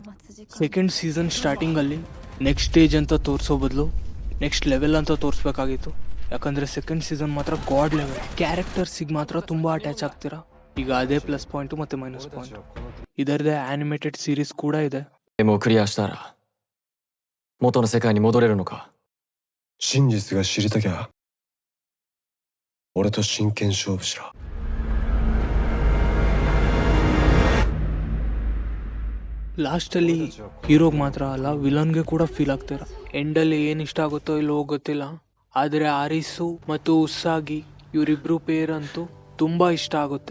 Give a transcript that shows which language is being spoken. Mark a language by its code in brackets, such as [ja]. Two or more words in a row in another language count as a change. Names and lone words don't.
[en] second season [kn] ಸ್ಟಾರ್ಟಿಂಗಲ್ಲಿ [en] next stage [kn] ಅಂತ ತೋರಿಸೋ ಬದಲು [en] next level [kn] ಅಂತ ತೋರಿಸ್ಬೇಕಾಗಿತ್ತು. ಯಾಕಂದರೆ [en] second season [kn] ಮಾತ್ರ [en] god level. [kn] ಕ್ಯಾರೆಕ್ಟರ್ಸಿಗೆ ಮಾತ್ರ ತುಂಬ ಅಟ್ಯಾಚ್ ಆಗ್ತೀರಾ. ಈಗ ಅದೇ [en] plus point [kn] ಮತ್ತು [en] minus point. [kn] ಇದರದೇ [en] animated series [kn] ಕೂಡ ಇದೆ. [ja] クリアしたら元の世界に戻れるのか。真実が知りたきゃ俺と真剣勝負しろ。 [kn] ಲಾಸ್ಟಲ್ಲಿ ಹೀರೋಗೆ ಮಾತ್ರ ಅಲ್ಲ, ವಿಲನ್ಗೆ ಕೂಡ ಫೀಲ್ ಆಗ್ತೀರ. ಎಂಡಲ್ಲಿ ಏನು ಇಷ್ಟ ಆಗುತ್ತೋ ಇಲ್ಲೋ ಗೊತ್ತಿಲ್ಲ, ಆದರೆ ಆರಿಸು ಮತ್ತು ಉಸ್ಸಾಗಿ ಇವರಿಬ್ರು ಪೇರ್ ಅಂತೂ ತುಂಬ ಇಷ್ಟ ಆಗುತ್ತೆ.